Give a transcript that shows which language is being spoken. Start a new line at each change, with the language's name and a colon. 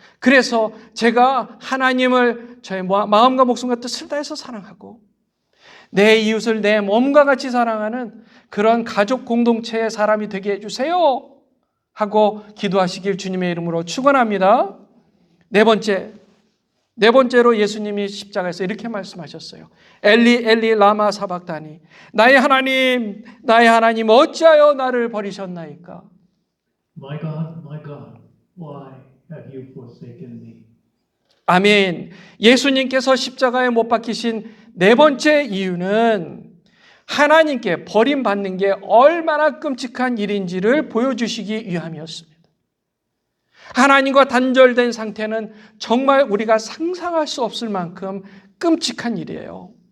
Korean: 그래서 제가 하나님을 저의 마음과 목숨과 뜻을 다해서 사랑하고 내 이웃을 내 몸과 같이 사랑하는 그런 가족 공동체의 사람이 되게 해주세요 하고 기도하시길 주님의 이름으로 축원합니다. 네 번째로 예수님이 십자가에서 이렇게 말씀하셨어요. 엘리 엘리 라마 사박다니 나의 하나님 어찌하여 나를 버리셨나이까.
English: My God, why have you forsaken me?
Korean: 아멘. 예수님께서 십자가에 못 박히신 네 번째 이유는 하나님께 버림받는 게 얼마나 끔찍한 일인지를 보여주시기 위함이었습니다. 하나님과 단절된 상태는 정말 우리가 상상할 수 없을 만큼 끔찍한 일이에요.